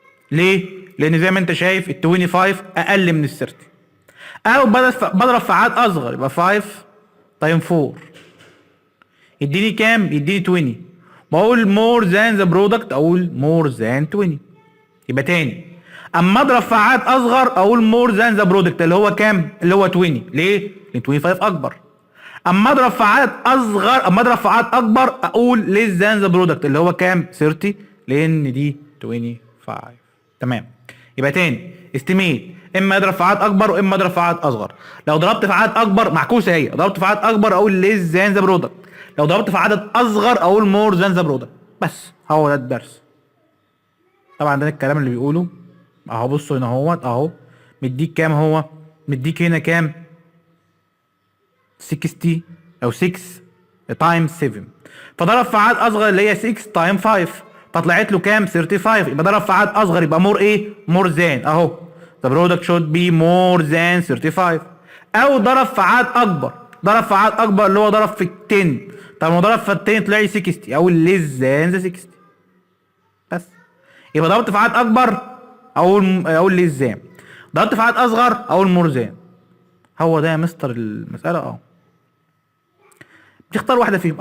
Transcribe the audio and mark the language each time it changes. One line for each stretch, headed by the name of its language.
Arabic: ليه؟ لان زي ما انت شايف ال 25 اقل من ال 30. او بضرب في عدد اصغر يبقى 5 تايم 4 يديني كام؟ يديني 20. بقول
English: more than the product
Arabic: اقول
English: more than 20.
Arabic: يبقى تاني اما اضرب في عدد اصغر اقول
English: more than the product
Arabic: اللي هو كام؟ اللي هو 20. ليه؟ لان 25 اكبر. اما اضرب في عدد اصغر اما اضرب في عدد اكبر اقول
English: less than the product
Arabic: اللي هو كام؟ 30 لان دي 25. تمام. يبقى تاني استيميت اما اضرب في عدد اكبر واما اضرب في عدد اصغر. لو ضربت في عدد اكبر معكوسه هي، ضربت في عدد اكبر اقول
English: less than the product،
Arabic: لو ضربت في عدد اصغر اقول
English: more than the product.
Arabic: بس هو ده الدرس. طبعا ده الكلام اللي بيقوله اهو. بصوا هنا اهو مديك كام؟ هو مديك هنا كام؟ 60 او 6 تايم 7. فضرب في عدد اصغر اللي هي 6 تايم 5 فطلعت له كام؟ 35. يبقى ضرب في عدد اصغر يبقى مور ايه؟
English: more than
Arabic: اهو.
English: the product should be more than 35.
Arabic: او ضرب في عدد اكبر، ضرب في عدد اكبر اللي هو ضرب في 10. طب ما ضرب في 10 طلع لي 60 او
English: less than the 60.
Arabic: بس يبقى ضربت في عدد اكبر اقول
English: less than،
Arabic: ضربت في عدد اصغر اقول
English: more than.
Arabic: هو ده يا مستر المساله اهو. تختار واحده فيهم.